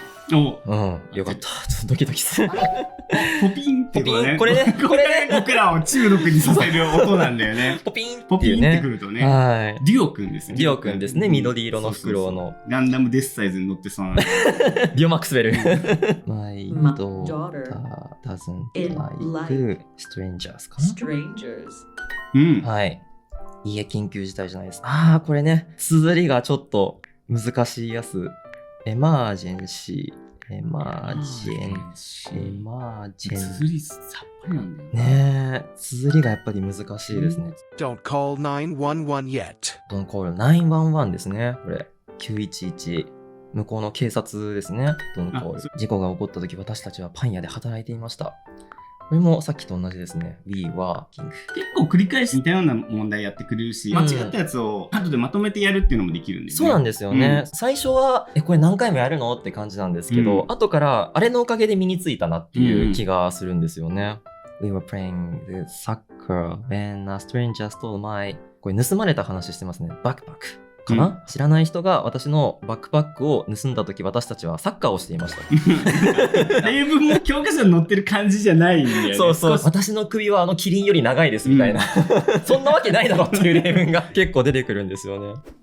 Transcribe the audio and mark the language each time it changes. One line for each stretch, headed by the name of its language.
Japanese: よかった。ちょっとドキドキする。ポピンってね。これね、僕らを中毒にさせる音なんだよね。ポピンってくるとね。はい。デュオくんですね。デュオくんですね。緑色の袋の。ランダムデスサイズに乗ってそうな。デュオマックスベル。
English: My daughter doesn't like strangers
Japanese: かな？はい。いいえ、緊急事態じゃないです。これね、綴りがちょっと難しいやつ。エマージェンシー。綴りさっぱりなんだよね。綴りがやっぱり難しいですね。
English: Don't call 911 yet. Don't call 911
Japanese: ですね。これ。911。 向こうの警察ですね。
English: Don't call。
Japanese: 事故が起こった時私たちはパン屋で働いていました。これもさっきと同じですね。
English: We working。
Japanese: 結構繰り返し似たような問題やってくれるし、間違ったやつを後でまとめてやるっていうのもできるんですね。そうなんですよね。最初は、これ何回もやるのって感じなんですけど、後からあれのおかげで身についたなっていう気がするんですよね。
English: We were playing the soccer when a stranger stole my
Japanese: これ盗まれた話してますね。バックパック。かな、知らない人が私のバックパックを盗んだ時私たちはサッカーをしていました。例文も教科書に載ってる感じじゃないんだよね。そうそう。私の首はキリンより長いですみたいな。そんなわけないだろっていう例文が結構出てくるんですよね。